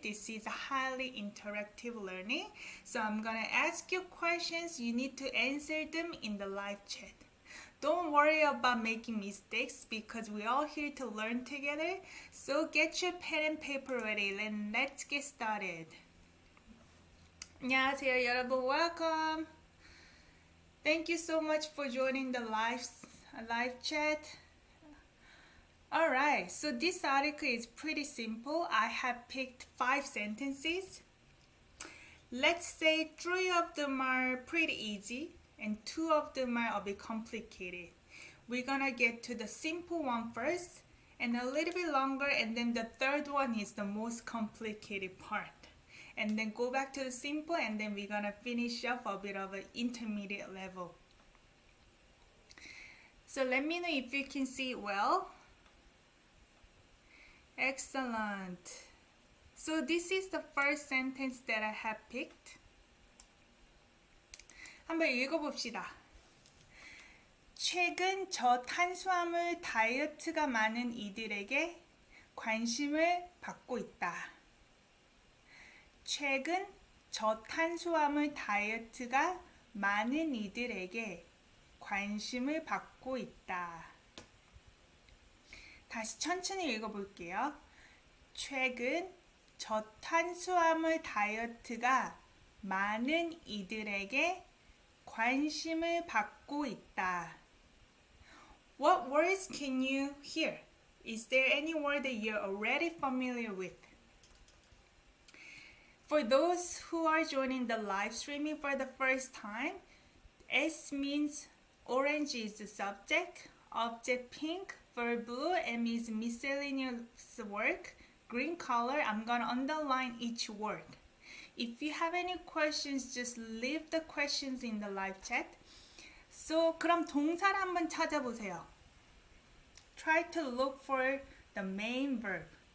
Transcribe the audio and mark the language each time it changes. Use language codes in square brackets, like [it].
[en] This is a highly interactive learning. So I'm gonna ask you questions. You need to answer them in the live chat. Don't worry about making mistakes because we're all here to learn together. So get your pen and paper ready and let's get started. [ko] 안녕하세요 여러분, [en] welcome. Thank you so much for joining the live chat. Alright, so this article is pretty simple. I have picked 5 sentences. Let's say 3 of them are pretty easy and 2 of them are a bit complicated. We're gonna get to the simple one first and a little bit longer, and then the third one is the most complicated part. And then go back to the simple, and then we're gonna finish up a bit of an intermediate level. So let me know if you can see it well. Excellent. So this is the first sentence that I have picked. [ko] 한번 읽어봅시다. 최근 저탄수화물 다이어트가 많은 이들에게 관심을 받고 있다. 최근 저탄수화물 다이어트가 많은 이들에게 관심을 받고 있다. 다시 천천히 읽어볼게요. 최근 저탄수화물 다이어트가 많은 이들에게 관심을 받고 있다. [en] What words can you hear? Is there any word that you're already familiar with? For those who are joining the live streaming for the first time, S means orange is the subject, object pink, verb blue, M is miscellaneous work, green color. I'm gonna underline each word. If you have any questions, just leave the questions in the live chat. [ko] So, 그럼 동사를 한번 찾아보세요. [en] Try to look for the main verb.